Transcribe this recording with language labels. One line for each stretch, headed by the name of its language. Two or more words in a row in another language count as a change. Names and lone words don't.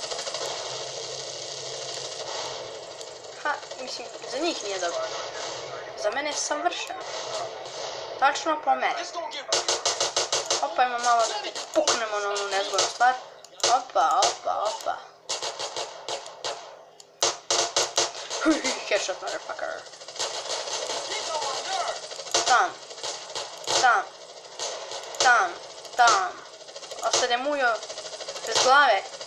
Bosnian: Ha, mislim, za njih nije dobro. Za mene je savršeno. Tačno po meni. Opa, ima malo da puknemo na onu nezgodnu stvar. Opa, opa, opa.
English: Headshot, motherfucker.
Bosnian: Tam. Tam. Tam. Tam. Ostade mujo bez glave.